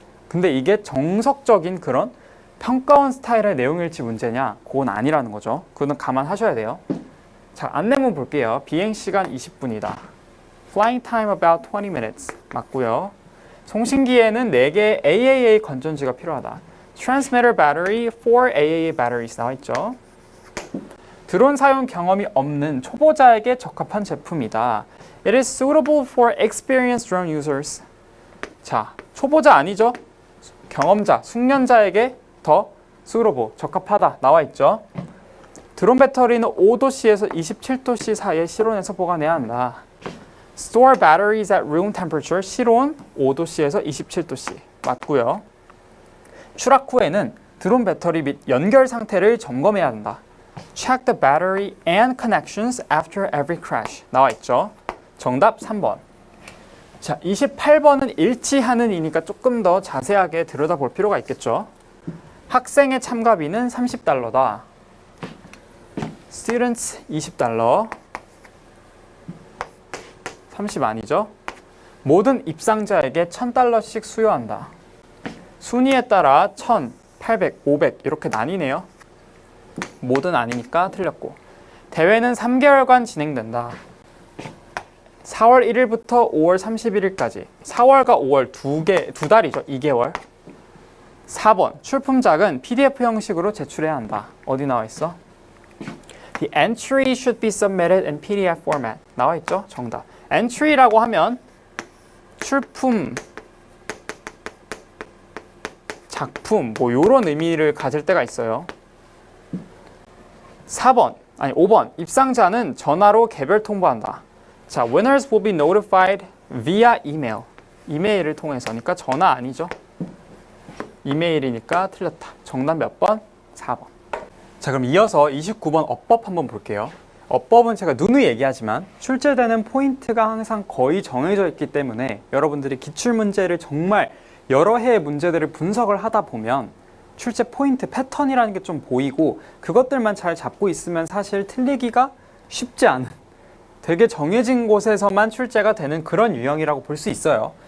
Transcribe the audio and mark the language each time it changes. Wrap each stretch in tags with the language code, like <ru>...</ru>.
<ko>근데 이게 정석적인 그런 평가원 스타일의 내용일치 문제냐? 그건 아니라는 거죠. 그거는 감안하셔야 돼요. 자, 안내문 볼게요. 비행시간 20분이다.</ko> <en>Flying time about 20 minutes.</en> <ko>맞고요. 송신기에는 4개의 AAA 건전지가 필요하다.</ko> <en>Transmitter battery, 4 AAA batteries</en> <ko>나와 있죠. 드론 사용 경험이 없는 초보자에게 적합한 제품이다.</ko> <en>It is suitable for experienced drone users.</en> <ko>자, 초보자 아니죠? 경험자, 숙련자에게 더 suitable, 적합하다 나와 있죠. 드론 배터리는 5도씨에서 27도씨 사이에 실온에서 보관해야 한다.</ko> <en>Store batteries at room temperature,</en> <ko>실온 5도씨에서 27도씨 맞고요. 추락 후에는 드론 배터리 및 연결 상태를 점검해야 한다.</ko> <en>Check the battery and connections after every crash</en> <ko>나와 있죠. 정답 3번. 자, 28번은 일치하는 이니까 조금 더 자세하게 들여다볼 필요가 있겠죠. 학생의 참가비는 $30다.</ko> <en>Students $20.</en> <ko>30 아니죠? 모든 입상자에게 $1,000씩 수여한다. 순위에 따라 1,000, 800, 500 이렇게 나뉘네요. 모든 아니니까 틀렸고. 대회는 3개월간 진행된다. 4월 1일부터 5월 31일까지. 4월과 5월 두 달이죠. 2개월. 4번. 출품작은 PDF 형식으로 제출해야 한다. 어디 나와 있어?</ko> <en>The entry should be submitted in PDF format.</en> <ko>나와 있죠? 정답. entry라고 하면 출품, 작품 뭐 이런 의미를 가질 때가 있어요. 5번. 입상자는 전화로 개별 통보한다.</ko> <en>자, winners will be notified via email.</en> <ko>이메일을 통해서니까 전화 아니죠. 이메일이니까 틀렸다. 정답 몇 번? 4번. 자, 그럼 이어서 29번 어법 한번 볼게요. 어법은 제가 누누이 얘기하지만 출제되는 포인트가 항상 거의 정해져 있기 때문에 여러분들이 기출문제를 정말 여러 해의 문제들을 분석을 하다 보면 출제 포인트, 패턴이라는 게 좀 보이고 그것들만 잘 잡고 있으면 사실 틀리기가 쉽지 않은 되게 정해진 곳에서만 출제가 되는 그런 유형이라고 볼 수 있어요.</ko>